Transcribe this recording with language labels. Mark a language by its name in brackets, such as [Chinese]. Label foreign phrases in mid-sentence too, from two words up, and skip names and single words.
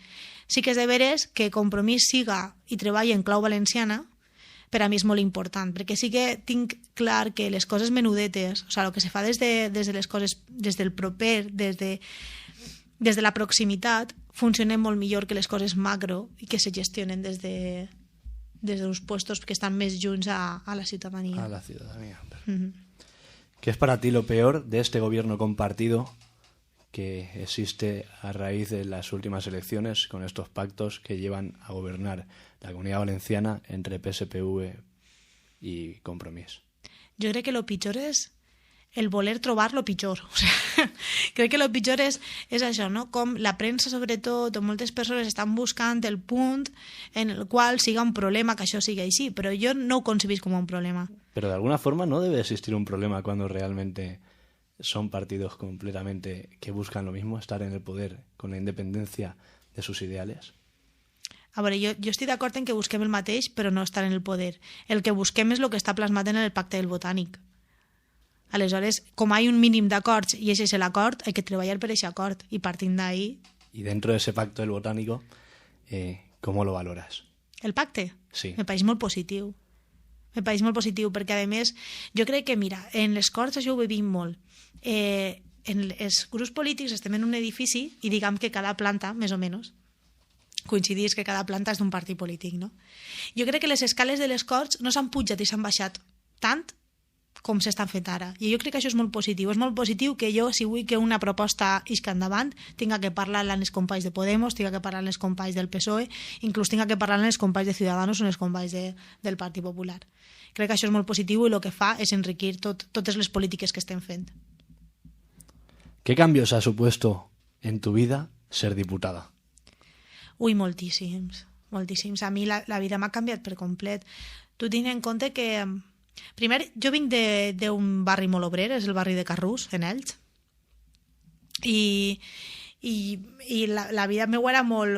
[Catalan] Sí que és de veres que Compromís siga i treballi en clau valenciana, per a mi és molt important, perquè sí que tinc clar que les coses menudetes, o sigui, el que se fa des de les coses, des del proper, des de la proximitat, funcionen molt millor que les coses macro i que se gestionen des dels puestos que estan més junts a la ciutadania. [Spanish] A la ciudadanía. ¿Qué es para ti lo peor de este gobierno compartido que existe a raíz de las últimas elecciones con estos pactos que llevan a gobernar la Comunidad Valenciana entre PSPV y Compromís? [Catalan] Jo crec que lo pitjor és el voler trobar lo pitjor. [Spanish] O sea, [Catalan] crec que lo pitjor és això, no? Com la premsa, sobretot, o moltes persones estan buscant el punt en el qual siga un problema que això sigui així, però jo no ho concebís com un problema. [Spanish] Pero de alguna forma no debe existir un problema cuando realmente son partidos completamente que buscan lo mismo, estar en el poder con la independencia de sus ideales. [Catalan] A veure, jo estic d'acord en que busquem el mateix, però no estar en el poder. El que busquem és el que està plasmat en el pacte del Botànic. Aleshores, com hi ha un mínim d'acords i ese és l'acord, [Spanish] hay que [Catalan] treballar per aquest acord i partint d'ahí... [Spanish] Y dentro de ese pacto del Botánico, ¿cómo lo valoras? [Catalan] El pacte? Sí. Me pareix molt positiu. Me pareix molt positiu perquè, a més, jo crec que, mira, en les Corts això ho vivim molt. En els grups polítics estem en un edifici i diguem que cada planta, més o menys, coincidís que cada planta és d'un partit polític, no? Jo crec que les escales de les Corts no s'han pujat i s'han baixat tant com s'estan fent ara. I jo crec que això és molt positiu. És molt positiu que jo, si vull que una proposta isca endavant, tinga que parlar amb els companys de Podemos, tinga que parlar amb els companys del PSOE, inclús tinga que parlar amb els companys de Ciudadanos o amb els companys del Partit Popular. Crec que això és molt positiu i el que fa és enriquir totes les polítiques que estem fent. [Spanish] ¿Qué cambios ha supuesto en tu vida ser diputada? [Catalan] Ui, moltíssims. A mi la vida m'ha canviat per complet. Tu tens en compte que... Primer, jo vinc d'un barri molt obrer, és el barri de Carrús, en Elx, i la vida meva era molt...